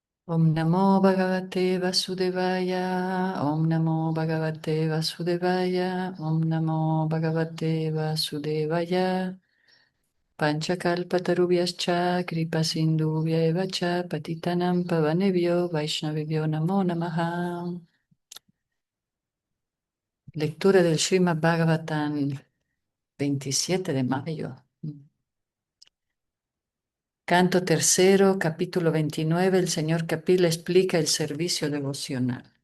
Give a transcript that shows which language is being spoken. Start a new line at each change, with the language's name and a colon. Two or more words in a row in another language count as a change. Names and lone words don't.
Sanskrit: ॐ नमो भगवते वासुदेवाय ॐ नमो भगवते वासुदेवाय ॐ नमो भगवते वासुदेवाय पञ्चकल्पतरुभ्यश्च कृपासिन्धुभ्य एव च पतितानां पावनेभ्यो वैष्णविभ्यो नमो नमः.
Spanish: Lectura del Srimad Bhagavatam, 27 de mayo. Canto tercero, capítulo 29, el señor Kapila explica el servicio devocional.